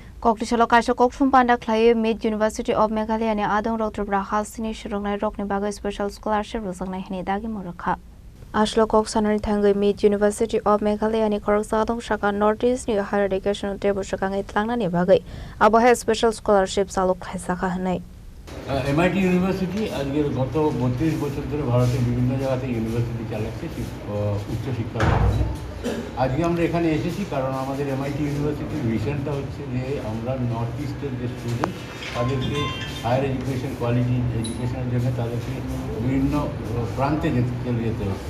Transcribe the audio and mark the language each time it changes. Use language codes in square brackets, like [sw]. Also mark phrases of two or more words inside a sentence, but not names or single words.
[trp] Koktisalo kaisa kokthum panda khlai Mid University of Meghalaya ni adong Dr. Brahasini shrongnai rokni bagai [en] special scholarship [trp] rosangnai hini dagi morakha. Ashlo kok sanari thangai Mid University of Meghalaya ni korok sadong shaka Northeast ni [en] higher education [trp] table shakangai tlangna ni bagai abohe [en] special scholarship [trp] saluk khaisa kha hanai. [bn] MIT ইউনিভার্সিটি আজকের গত 32 বছর ধরে ভারতের বিভিন্ন জায়গাতে ইউনিভার্সিটি চালাচ্ছে উচ্চশিক্ষার কারণে। আজকে আমরা এখানে এসেছি কারণ আমাদের MIT ইউনিভার্সিটির ভিশনটা হচ্ছে যে আমরা নর্থ ইস্টের যে স্টুডেন্ট তাদেরকে [en] higher education quality education [bn] জন্য তাদেরকে বিভিন্ন প্রান্তে চলে যেতে হচ্ছে।